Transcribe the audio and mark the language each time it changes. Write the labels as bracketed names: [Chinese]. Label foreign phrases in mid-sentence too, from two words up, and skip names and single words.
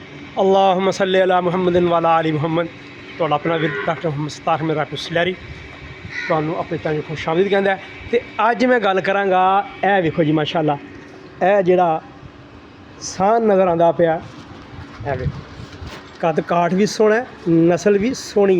[Arabic] اللهم صل على محمد وعلى آل محمد. [Punjabi] ਤੁਹਾਡਾ ਆਪਣਾ ਵੀਰ ਡਾਕਟਰ ਮੁਹੰਮਦ ਸਤਾਰ ਮੇਰਾ ਪੁਸਲੈਰੀ ਤੁਹਾਨੂੰ ਆਪਣੇ ਚੈਨਲ ਖੁਸ਼ ਆਮਦੀਦ ਕਹਿੰਦਾ। ਅਤੇ ਅੱਜ ਮੈਂ ਗੱਲ ਕਰਾਂਗਾ, ਇਹ ਵੇਖੋ ਜੀ ਮਾਸ਼ਾਅੱਲਾ, ਇਹ ਜਿਹੜਾ ਸਾਨ ਨਜ਼ਰ ਆਉਂਦਾ ਪਿਆ, ਇਹ ਵੇਖੋ ਕੱਦ ਕਾਠ ਵੀ ਸੋਹਣਾ, ਨਸਲ ਵੀ ਸੋਹਣੀ ਹੈ।